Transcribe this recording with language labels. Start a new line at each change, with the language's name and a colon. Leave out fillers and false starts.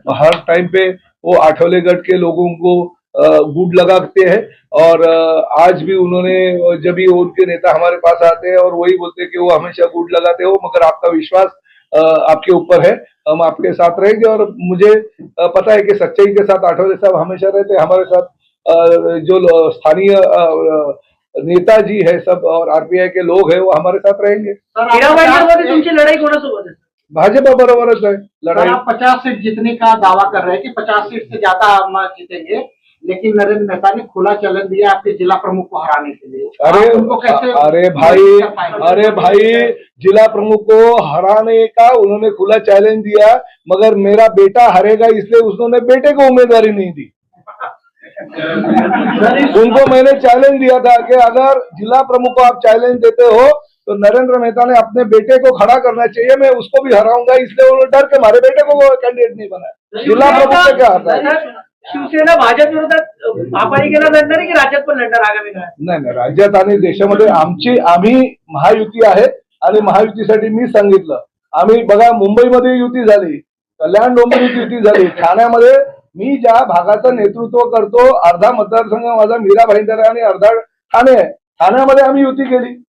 Hindi: हर time पे वो आठवले गढ़ के लोगों को गुड लगाते हैं और आज भी उन्होंने, जब भी उनके नेता हमारे पास आते हैं और वही बोलते हैं कि वो हमेशा गुड लगाते हो, मगर आपका विश्वास आपके ऊपर है, हम आपके साथ रहेंगे। और मुझे पता है कि सच्चाई के साथ आठवले साहब हमेशा रहते हैं हमारे साथ। जो स्थानीय नेताजी है सब और आरपीआई के लोग हैं वो हमारे साथ रहेंगे।
Marathi: तुमची लढाई कोणासोबत आहे?
Hindi: भाजपा बरोबरच है लड़ाई। आप 50 सीट जीतने का दावा कर रहे हैं कि 50 सीट से ज्यादा हम जीतेंगे, लेकिन नरेंद्र मेहता ने खुला चैलेंज दिया आपके जिला प्रमुख को हराने के लिए। अरे उनको कैसे? अरे भाई जिला प्रमुख को हराने का उन्होंने खुला चैलेंज दिया, मगर मेरा बेटा हारेगा इसलिए उन्होंने बेटे को उम्मीदवारी नहीं दी। उनको मैंने चैलेंज दिया था कि अगर जिला प्रमुख को आप चैलेंज देते हो तो नरेंद्र मेहता ने अपने बेटे को खड़ा करना चाहिए, मैं उसको भी हराऊंगा, इसलिए वो डर के हमारे बेटे को कैंडिडेट नहीं बनाया। जिला प्रमुख से क्या आता है?
Marathi: शिवसेना भाजप विरोधात महापालिकेला लढणार आहे की राज्यात पण लढणार आगामी काळात? नाही, राज्यात आणि देशामध्ये आम्ही महायुती आहे आणि महायुतीसाठी मी सांगितलं, आम्ही बघा मुंबईमध्ये युती झाली, कल्याण डोंबिवलीत युती झाली, ठाण्यामध्ये मी ज्या भागाचं नेतृत्व करतो, अर्धा मतदारसंघ माझा मीरा भाईंदर आहे आणि अर्धा ठाणे आहे, ठाण्यामध्ये आम्ही युती केली।